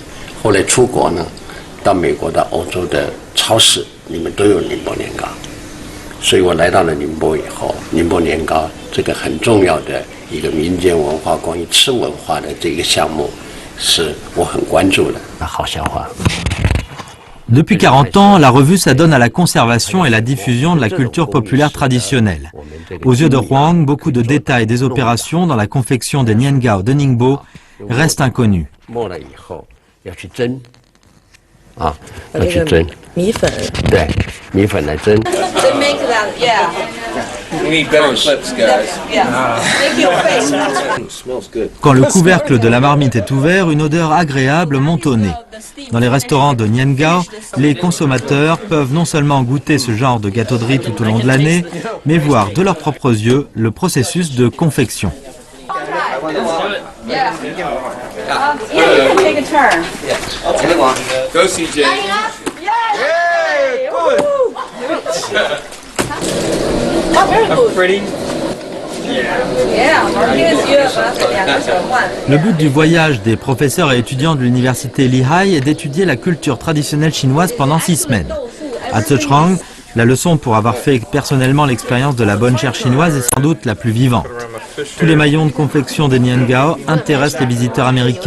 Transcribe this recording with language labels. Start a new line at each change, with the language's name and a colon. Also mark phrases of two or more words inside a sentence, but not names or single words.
Chinese: 后来出国呢，到美国、到欧洲的超市，里面都有宁波年糕。所以我来到了宁波以后，宁波年糕这个很重要的一个民间文化、关于吃文化的这个项目，是我很关注的。好消化。
French: Depuis 40 ans, la revue s'adonne à la conservation et la diffusion de la culture populaire traditionnelle. Aux yeux de Huang, beaucoup de détails des opérations dans la confection des nian gao de Ningbo restent inconnus.
Chinese: 啊，要去蒸。米粉。对，米粉来蒸。
English: They make that, yeah. We need better clips, guys. Yeah. Make your face. Smells good.
French: Quand le couvercle de la marmite est ouvert, une odeur agréable monte au nez. Dans les restaurants de Niengao, les consommateurs peuvent non seulement goûter ce genre de gâteau de riz tout au long de l'année, mais voir de leurs propres yeux le processus de confection.
English: Yeah. You can take a turn. Go, CJ. Yay! Woo! Oh, very good. Pretty. Yeah,
French: Le but du voyage des professeurs et étudiants de l'université Lehigh est d'étudier la culture traditionnelle chinoise pendant 6 semaines. À Zhejiang, la leçon pour avoir fait personnellement l'expérience de la bonne chair chinoise est sans doute la plus vivante. Tous les maillons de confection des Niengao intéressent les visiteurs américains.